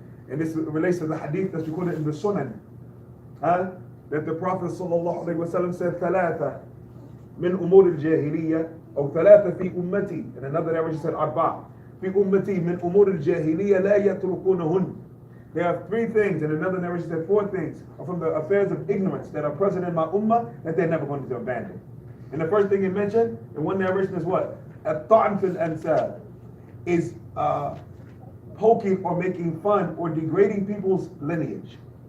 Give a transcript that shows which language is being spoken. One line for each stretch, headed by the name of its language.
English: And this relates to the hadith that's recorded in the Sunan. That the Prophet ﷺ said,
Arabic: ثلاثة من أمور الجاهلية أو ثلاثة في أمتي.
English: In another narration said
Arabic: أربعة في أمتي من أمور الجاهلية لا يتركونهن.
English: There are three things, and another narration said four things, are from the affairs of ignorance that are present in my ummah that they're never going to abandon. And the first thing he mentioned in one narration is what?
Arabic: At-ta'n fil ansab,
English: is poking or making fun or degrading people's lineage.